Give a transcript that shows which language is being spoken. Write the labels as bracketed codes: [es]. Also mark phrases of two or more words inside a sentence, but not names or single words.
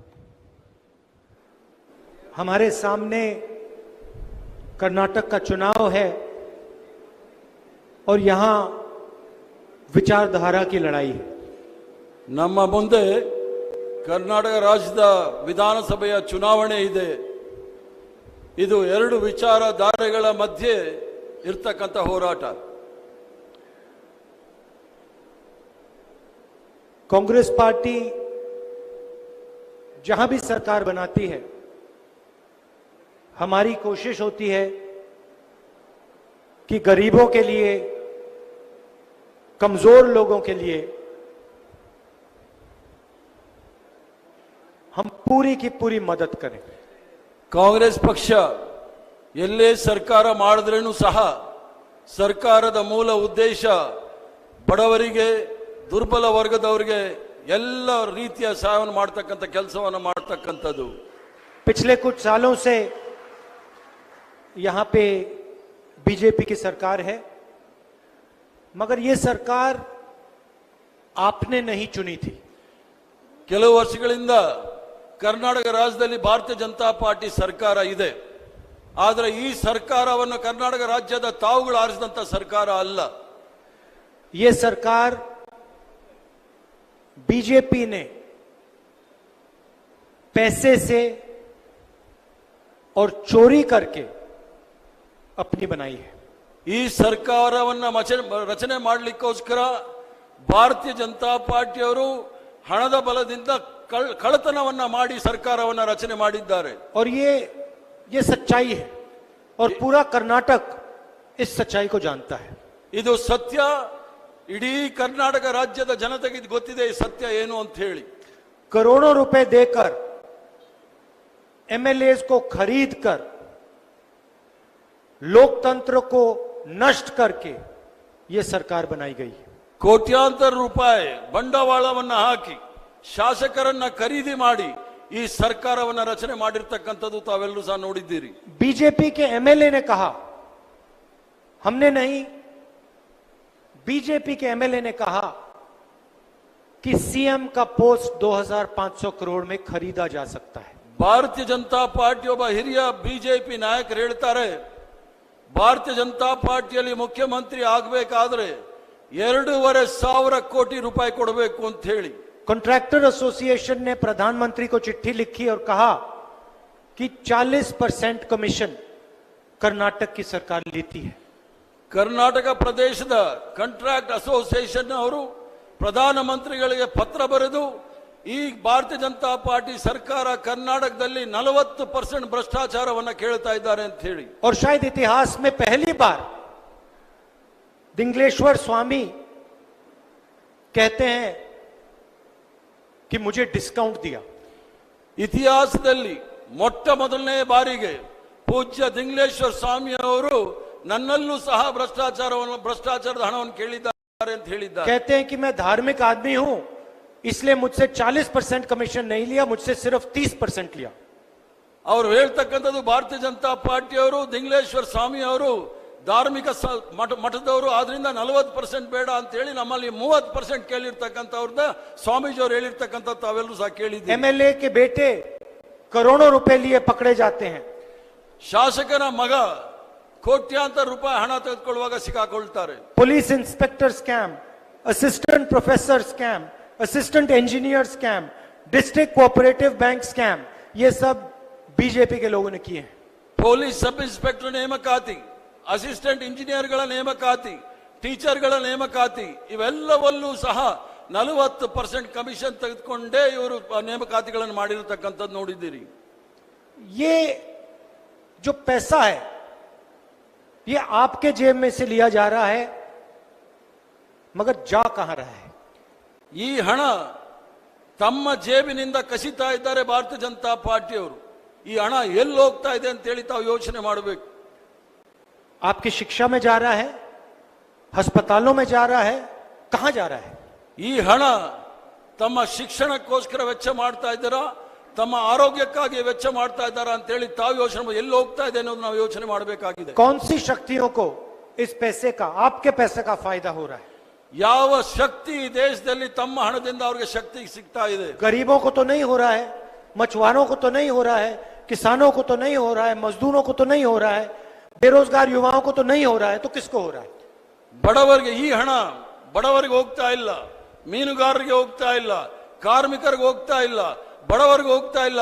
[hi] हमारे सामने कर्नाटक का चुनाव है और यहाँ विचारधारा की लड़ाई है. [kn] ನಮ್ಮ ಮುಂದೆ ಕರ್ನಾಟಕ ರಾಜ್ಯದ ವಿಧಾನಸಭೆಯ ಚುನಾವಣೆ ಇದೆ. ಇದು ಎರಡು ವಿಚಾರಧಾರೆಗಳ ಮಧ್ಯೆ ಇರತಕ್ಕಂತ ಹೋರಾಟ. [hi] कांग्रेस पार्टी जहां भी सरकार बनाती है, हमारी कोशिश होती है कि गरीबों के लिए, कमजोर लोगों के लिए हम पूरी की पूरी मदद करें. [kn] ಕಾಂಗ್ರೆಸ್ ಪಕ್ಷ ಎಲ್ಲೇ ಸರ್ಕಾರ ಮಾಡಿದ್ರೇನು ಸಹ ಸರ್ಕಾರದ ಮೂಲ ಉದ್ದೇಶ ಬಡವರಿಗೆ, ದುರ್ಬಲ ವರ್ಗದವರಿಗೆ ಎಲ್ಲ ರೀತಿಯ ಸಹಾಯವನ್ನು ಮಾಡತಕ್ಕಂತ ಕೆಲಸವನ್ನು ಮಾಡತಕ್ಕಂತದ್ದು. [hi] पिछले कुछ सालों से यहां पे बीजेपी की सरकार है, मगर ये सरकार आपने नहीं चुनी थी. [kn] ಕೆಲವು ವರ್ಷಗಳಿಂದ ಕರ್ನಾಟಕ ರಾಜ್ಯದಲ್ಲಿ ಭಾರತೀಯ ಜನತಾ ಪಾರ್ಟಿ ಸರ್ಕಾರ ಇದೆ. ಆದರೆ ಈ ಸರ್ಕಾರವನ್ನು ಕರ್ನಾಟಕ ರಾಜ್ಯದ ತಾವುಗಳು ಆರಿಸಿದಂತ ಸರ್ಕಾರ ಅಲ್ಲ. [hi] ये सरकार बीजेपी ने पैसे से और चोरी करके अपनी बनाई है. [kn] ಈ ಸರ್ಕಾರವನ್ನ ರಚನೆ ಮಾಡಲಿಕ್ಕೋಸ್ಕರ ಭಾರತೀಯ ಜನತಾ ಪಾರ್ಟಿಯವರು ಹಣದ ಬಲದಿಂದ ಕಳ್ಳತನವನ್ನ ಮಾಡಿ ಸರ್ಕಾರವನ್ನ ರಚನೆ ಮಾಡಿದ್ದಾರೆ. [hi] और ये सच्चाई है और पूरा कर्नाटक इस सच्चाई को जानता है. [kn] ಇದು ಸತ್ಯ. ಇಡೀ ಕರ್ನಾಟಕ ರಾಜ್ಯದ ಜನತೆಗೆ ಇದು ಗೊತ್ತಿದೆ ಈ ಸತ್ಯ ಏನು ಅಂತ ಹೇಳಿ. [hi] करोड़ों रुपए देकर एमएलए को खरीद कर लोकतंत्र को नष्ट करके ये सरकार बनाई गई है. [kn] ಕೋಟ್ಯಾಂತರ ರೂಪಾಯಿ ಬಂಡವಾಳವನ್ನ ಹಾಕಿ ಶಾಸಕರನ್ನ ಖರೀದಿ ಮಾಡಿ ಈ ಸರ್ಕಾರವನ್ನ ರಚನೆ ಮಾಡಿರ್ತಕ್ಕಂಥದ್ದು ತಾವೆಲ್ಲರೂ ಸಹ ನೋಡಿದ್ದೀರಿ. [hi] बीजेपी के एमएलए ने कहा, हमने नहीं, बीजेपी के एमएलए ने कहा कि सीएम का पोस्ट 2500 करोड़ में खरीदा जा सकता है. [kn] ಭಾರತೀಯ ಜನತಾ ಪಾರ್ಟಿ ಒಬ್ಬ ಹಿರಿಯ ಬಿಜೆಪಿ ನಾಯಕರು ಹೇಳ್ತಾರೆ, ಭಾರತೀಯ ಜನತಾ ಪಾರ್ಟಿಯಲ್ಲಿ ಮುಖ್ಯಮಂತ್ರಿ ಆಗಬೇಕಾದ್ರೆ 2500 ಕೋಟಿ ರೂಪಾಯಿ ಕೊಡಬೇಕು ಅಂತ ಹೇಳಿ. [en] contractor association [hi] ने प्रधानमंत्री को चिट्ठी लिखी और कहा कि 40% कमीशन कर्नाटक की सरकार लेती है। [kn] ಕರ್ನಾಟಕ ಪ್ರದೇಶದ [en] contract association [kn] ಅವರು ಪ್ರಧಾನಮಂತ್ರಿಗಳಿಗೆ ಪತ್ರ ಬರೆದು ಈ ಭಾರತೀಯ ಜನತಾ ಪಾರ್ಟಿ ಸರ್ಕಾರ ಕರ್ನಾಟಕದಲ್ಲಿ 40% ಭ್ರಷ್ಟಾಚಾರವನ್ನು ಕೇಳ್ತಾ ಇದ್ದಾರೆ ಅಂತ ಹೇಳಿ। [hi] और शायद इतिहास में पहली बार दिंगलेश्वर स्वामी कहते हैं कि मुझे डिस्काउंट दिया। [kn] ಇತಿಹಾಸದಲ್ಲಿ ಮೊಟ್ಟ ಮೊದಲನೇ ಬಾರಿಗೆ ಪೂಜ್ಯ ದಿಂಗ್ಲೇಶ್ವರ ಸ್ವಾಮಿ ಅವರು ನನ್ನಲ್ಲೂ ಸಹ ಭ್ರಷ್ಟಾಚಾರದ ಹಣವನ್ನು ಕೇಳಿದ್ದಾರೆ ಅಂತ ಹೇಳಿದ್ದಾರೆ। [hi] कहते हैं कि मैं धार्मिक आदमी हूं, इसलिए मुझसे 40% कमीशन नहीं लिया, मुझसे सिर्फ 30% लिया। [kn] ಅವರು ಹೇಳ್ತಕ್ಕಂಥದ್ದು ಭಾರತೀಯ ಜನತಾ ಪಾರ್ಟಿಯವರು ದಿಂಗ್ಲೇಶ್ವರ ಸ್ವಾಮಿ ಅವರು ಧಾರ್ಮಿಕ ಮಠದವರು, ಆದ್ರಿಂದ 40% ಬೇಡ ಅಂತ ಹೇಳಿ ನಮ್ಮಲ್ಲಿ 30% ಕೇಳಿರ್ತಕ್ಕಂಥವ್ರದ ಸ್ವಾಮೀಜಿಯವರು ಹೇಳಿರ್ತಕ್ಕಂಥ ತಾವೆಲ್ಲರೂ ಸಹ ಕೇಳಿದ್ದೀವಿ। [hi] एमएलए के बेटे करोड़ों रुपए लिए पकड़े जाते हैं। [kn] ಶಾಸಕನ ಮಗ ಕೋಟ್ಯಾಂತರ ರೂಪಾಯಿ ಹಣ ತೆಗೆದುಕೊಳ್ಳುವಾಗ ಸಿಕ್ಕಾಕೊಳ್ತಾರೆ। [en] police inspector scam, assistant professor scam, assistant engineer scam, district cooperative bank scam, [hi] ये सब बीजेपी के लोगों ने किए हैं। [en] police sub inspector [kn] ನೇಮಕಾತಿ, [en] assistant engineers [kn] ನೇಮಕಾತಿ, ಟೀಚರ್ಗಳ ನೇಮಕಾತಿ ಇವೆಲ್ಲವಲ್ಲೂ ಸಹ 40% ಕಮಿಷನ್ ತೆಗೆದುಕೊಂಡೇ ಇವರು ನೇಮಕಾತಿಗಳನ್ನು ಮಾಡಿರತಕ್ಕಂಥದ್ದು ನೋಡಿದ್ದೀರಿ। [hi] ये जो पैसा है ये आपके जेब में से लिया जा रहा है, मगर जा कहां रहा है? [kn] ಈ ಹಣ ತಮ್ಮ ಜೇಬಿನಿಂದ ಕಸಿತಾ ಇದ್ದಾರೆ ಭಾರತೀಯ ಜನತಾ ಪಾರ್ಟಿಯವರು। ಈ ಹಣ ಎಲ್ಲಿ ಹೋಗ್ತಾ ಇದೆ ಅಂತ ಹೇಳಿ ತಾವು ಯೋಚನೆ ಮಾಡಬೇಕು। [hi] आपकी शिक्षा में जा रहा है, अस्पतालों में जा रहा है, कहां जा रहा है? [kn] ಈ ಹಣ ತಮ್ಮ ಶಿಕ್ಷಣಕ್ಕೋಸ್ಕರ ವೆಚ್ಚ ಮಾಡ್ತಾ ಇದ್ದಾರಾ, ತಮ್ಮ ಆರೋಗ್ಯಕ್ಕಾಗಿ ವೆಚ್ಚ ಮಾಡ್ತಾ ಇದ್ದಾರಾ ಅಂತ ಹೇಳಿ ತಾವು ಯೋಚನೆ ಎಲ್ಲಿ ಹೋಗ್ತಾ ಇದೆ ಅನ್ನೋದು ನಾವು ಯೋಚನೆ ಮಾಡಬೇಕಾಗಿದೆ। [hi] कौन सी शक्तियों को इस पैसे का, आपके पैसे का फायदा हो रहा है? [kn] ಯಾವ ಶಕ್ತಿ ದೇಶದಲ್ಲಿ ತಮ್ಮ ಹಣದಿಂದ ಅವರಿಗೆ ಶಕ್ತಿ ಸಿಗ್ತಾ ಇದೆ? [hi] गरीबों को तो नहीं हो रहा है, मछुआरों को तो नहीं हो रहा है, किसानों को तो नहीं हो रहा है, मजदूरों को तो नहीं हो रहा है, बेरोजगार युवाओं को तो नहीं हो रहा है, तो किसको हो रहा है? [kn] ಬಡವರಿಗೆ ಈ ಹಣ ಬಡವರಿಗೆ ಹೋಗ್ತಾ ಇಲ್ಲ, ಮೀನುಗಾರರಿಗೆ ಹೋಗ್ತಾ ಇಲ್ಲ, ಕಾರ್ಮಿಕರಿಗೆ ಹೋಗ್ತಾ ಇಲ್ಲ, ಬಡವರಿಗೆ ಹೋಗ್ತಾ ಇಲ್ಲ।